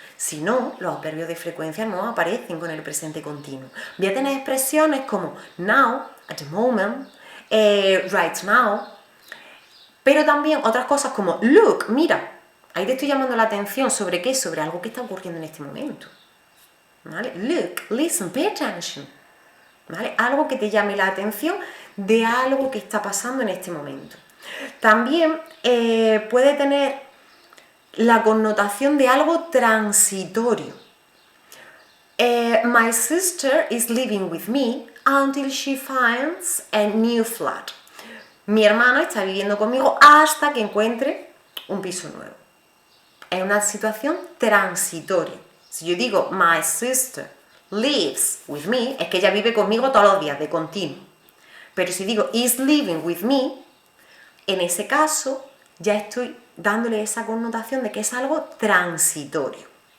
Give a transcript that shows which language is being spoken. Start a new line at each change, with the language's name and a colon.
Spanish: Si no, los adverbios de frecuencia no aparecen con el presente continuo. Voy a tener expresiones como now, at the moment, right now, pero también otras cosas como look, mira. Ahí te estoy llamando la atención sobre qué, sobre algo que está ocurriendo en este momento. ¿Vale?
English: Look, listen, pay attention.
Spanish: ¿Vale? Algo que te llame la atención de algo que está pasando en este momento. También puede tener la connotación de algo transitorio.
English: My sister is living with me until she finds a new flat.
Spanish: Mi hermana está viviendo conmigo hasta que encuentre un piso nuevo. Es una situación transitoria. Si yo digo
English: my sister lives with me,
Spanish: es que ella vive conmigo todos los días, de continuo. Pero si digo
English: is living with me,
Spanish: en ese caso ya estoy dándole esa connotación de que es algo transitorio.